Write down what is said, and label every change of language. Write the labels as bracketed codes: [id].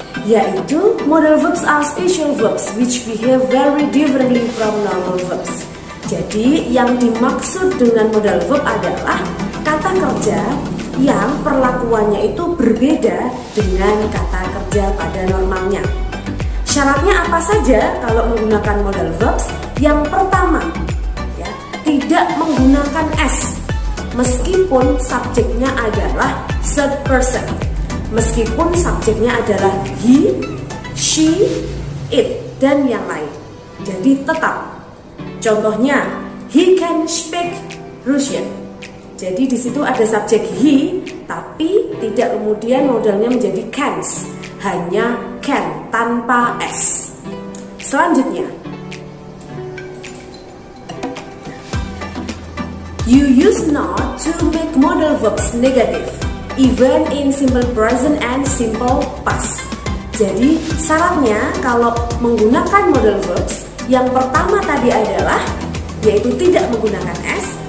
[en] Yaitu model verbs are special verbs which behave very differently from normal verbs. [id] Jadi yang dimaksud dengan model verb adalah kata kerja yang perlakuannya itu berbeda dengan kata kerja pada normalnya. Syaratnya apa saja kalau menggunakan model verbs? Yang pertama, ya, tidak menggunakan S meskipun subjeknya adalah third person. Meskipun subjeknya adalah he, she, it, dan yang lain. Jadi tetap. [en] Contohnya, he can speak Russian. [id] Jadi di situ ada subjek he, tapi tidak kemudian modelnya menjadi cans. Hanya can tanpa S. [en] Selanjutnya, you use not to make model verbs negative even in simple present and simple past. [id] Jadi syaratnya kalau menggunakan model verbs, yang pertama tadi adalah yaitu tidak menggunakan S.